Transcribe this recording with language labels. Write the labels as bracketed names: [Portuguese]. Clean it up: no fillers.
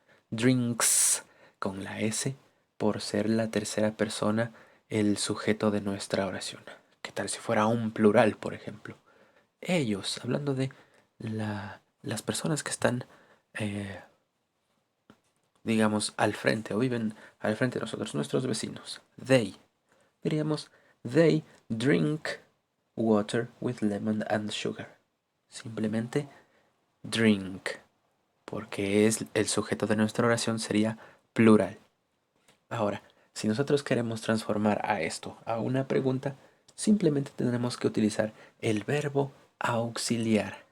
[Spanish] Drinks con la S por ser la tercera persona el sujeto de nuestra oración. ¿Qué tal si fuera un plural, por ejemplo? Ellos, hablando de las personas que están digamos, al frente o viven al frente de nosotros, nuestros vecinos. [English] They. Diríamos, they drink water with lemon and sugar. [Spanish] Simplemente drink, porque es el sujeto de nuestra oración sería plural. Ahora, si nosotros queremos transformar a esto a una pregunta, simplemente tenemos que utilizar el verbo auxiliar.